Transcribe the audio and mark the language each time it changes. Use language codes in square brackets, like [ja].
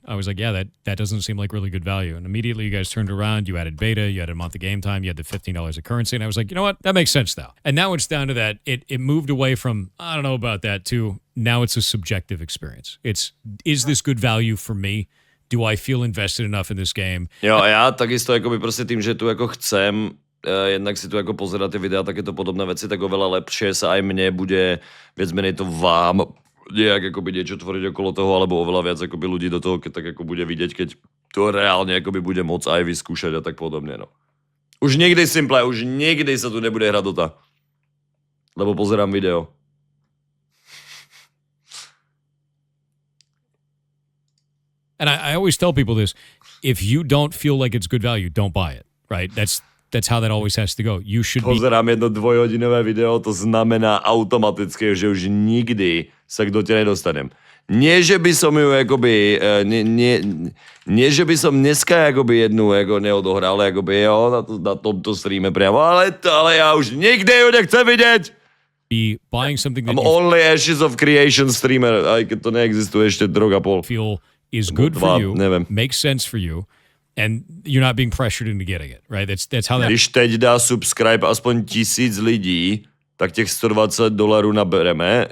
[en] I was like, yeah, that doesn't seem like really good value. And immediately you guys turned around, you added beta, you added a month of game time, you had the $15 of currency. And I was like, you know what? That makes sense now. And now it's down to that. It moved away from, I don't know about that, to now it's a subjective experience. Is this good value for me? Do I feel invested enough in this game? [sk] Jo, a já takisto jakoby prostě tím, že tu jako chcem jednak si tu jako pozerať ty videa, takéto podobné veci, tak oveľa lepšie sa aj mne bude viac menej to vám nejak akoby niečo tvoriť okolo toho, alebo oveľa viac akoby ľudí do toho, keď tak ako bude vidieť, keď to reálne akoby bude môcť aj vyskúšať a tak podobne, no. Už nikdy simple, už nikdy sa tu nebude hrať Dota. Lebo pozerám video. [en] And I always tell people this: if you don't feel like it's good value, don't buy it. Right? That's how that always has to go. You should [sk] Pozerám jedno dvojhodinové video, to znamená automaticky, že už nikdy sa k Dote nedostanem. Nie, že by som ju akoby, nie, že by som dneska akoby jednu jako neodohral, akoby jo, na tomto streame priamo, ale ja už nikdy ju nechcem vidieť. [en] Be buying something that I'm only Ashes of Creation streamer, [sk] aj keď to neexistuje ešte rok a pol. [en] Feel is good for you, makes sense for you, and you're not being pressured into getting it, right? That's how that... [cs] Když teď dá subscribe aspoň 1000 lidí, tak těch $120 nabereme.